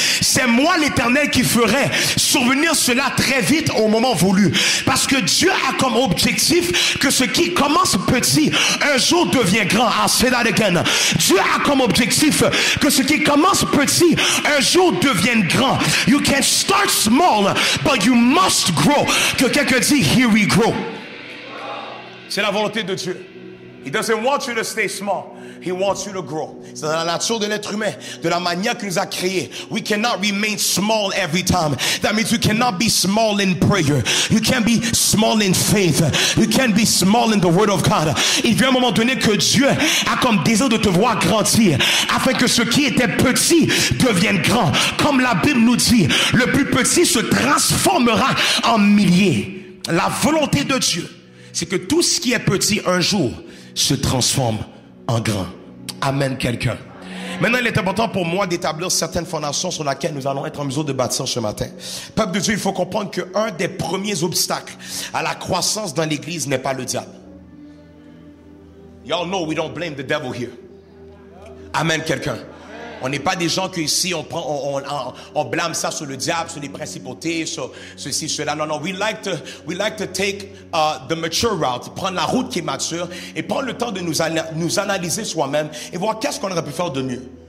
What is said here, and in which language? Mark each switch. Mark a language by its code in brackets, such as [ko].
[fr] C'est moi l'Éternel qui ferai survenir cela très vite au moment voulu. Parce que Dieu a comme objectif que ce qui commence petit un jour devient grand. [en] I'll say that again. [fr] Dieu a comme objectif que ce qui commence petit un jour devienne grand. [en] You can start small but you must grow. [fr] Que quelqu'un dit [en] here we grow. [fr] C'est la volonté de Dieu. [en] He doesn't want you to stay small. He wants you to grow. [fr] C'est dans la nature de l'être humain, de la manière qu'il nous a créés. [en] We cannot remain small every time. That means you cannot be small in prayer. You can't be small in faith. You can't be small in the word of God. [fr] Il vient un moment donné que Dieu a comme désir de te voir grandir, afin que ce qui était petit devienne grand. Comme la Bible nous dit, le plus petit se transformera en milliers. La volonté de Dieu, c'est que tout ce qui est petit un jour se transforme en grand. Amen, quelqu'un. Maintenant, il est important pour moi d'établir certaines fondations sur lesquelles nous allons être en mesure de bâtir ce matin. Peuple de Dieu, il faut comprendre qu'un des premiers obstacles à la croissance dans l'église n'est pas le diable. [en] Y'all know we don't blame the devil here. [fr] Amen, quelqu'un. On n'est pas des gens que ici on blâme ça sur le diable, sur les principautés, sur ceci, cela. Non, non. [en] We like to take the mature route, [fr] prendre la route qui est mature et prendre le temps de nous analyser soi-même et voir qu'est-ce qu'on aurait pu faire de mieux.